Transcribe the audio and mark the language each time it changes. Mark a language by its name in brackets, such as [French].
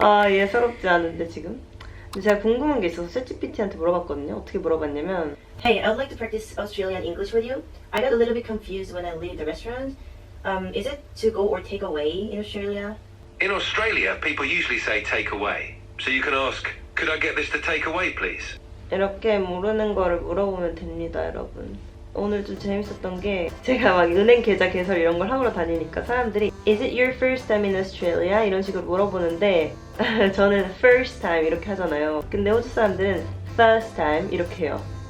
[Korean] 예사롭지 않은데 지금? 근데 제가 궁금한 게 있어서 챗GPT한테 물어봤거든요. 어떻게 물어봤냐면 [English] Hey, I would like to practice Australian English with you. I got a little bit confused when I leave the restaurant. Is it to go or take away in Australia? In Australia, people usually say take away. So you can ask, could I get this to take away, please? [Korean] 이렇게 모르는 거를 물어보면 됩니다, 여러분. 오늘 좀 재밌었던 게 제가 막 은행 계좌 개설 이런 걸 하러 다니니까 사람들이 [English] Is it your first time in Australia? [Korean] 이런 식으로 물어보는데 저는 [English] first time [Korean] 이렇게 하잖아요. 근데 호주 사람들은 [English] first time [Korean] 이렇게 해요.